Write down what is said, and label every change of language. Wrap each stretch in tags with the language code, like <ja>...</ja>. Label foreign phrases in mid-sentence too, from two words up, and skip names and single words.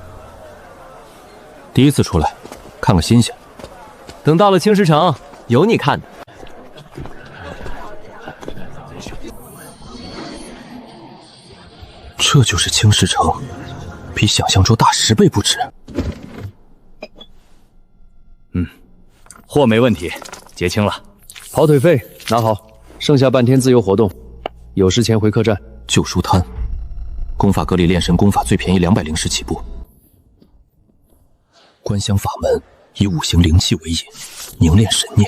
<zh>第一次出來，看個新鮮。等到了青石城，有你看的。這就是青石城，比想象中大10倍不止。貨沒問題，結清了。跑腿費拿好，剩下半天自由活動，有事前回客棧。舊書攤，功法閣裡煉神功法最便宜200靈石起步。觀香法門以5行靈氣為引，凝練神念。</zh>